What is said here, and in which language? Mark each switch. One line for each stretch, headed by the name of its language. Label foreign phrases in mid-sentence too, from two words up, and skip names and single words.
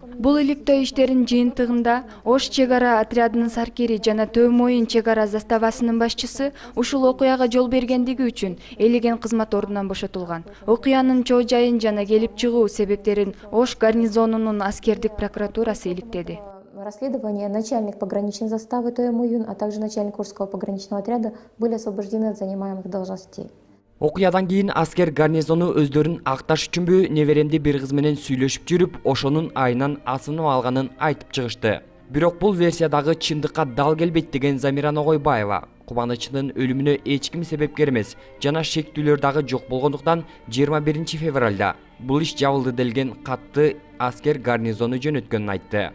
Kyrgyz: Бул иликтөө иштеринин жыйынтыгында Ош чек ара отрядынын саркери жана Төмөйүн чек ара заставасынын башчысы ушул окуяга жол бергендиги үчүн элеген кызмат ордунан бошотулган. Окуянын чоо жайын жана келип чыгуу себептерин Ош гарнизонунун аскердик прокуратурасы иликтеди.
Russian: Расследование начальник пограничной заставы Төмөйүн, а также начальник Ошского пограничного отряда были освобождены от занимаемых должностей.
Kyrgyz: Окуядан кийин аскер гарнизону өздөрүн акташ үчүнбү неберемди бир кыз менен сүйлөшүп жүрүп, ошонун айынан асынып алганын айтып чыгышты. Бирок бул версиядагы чындыкка дал келбейт деген Замира Ногойбаева. Кубанычтын өлүмүнө эч ким себепкер эмес жана шектүүлөр дагы жок болгондуктан 21 февралда бул иш жабылды делген катты аскер гарнизону жөнөткөнүн айтты.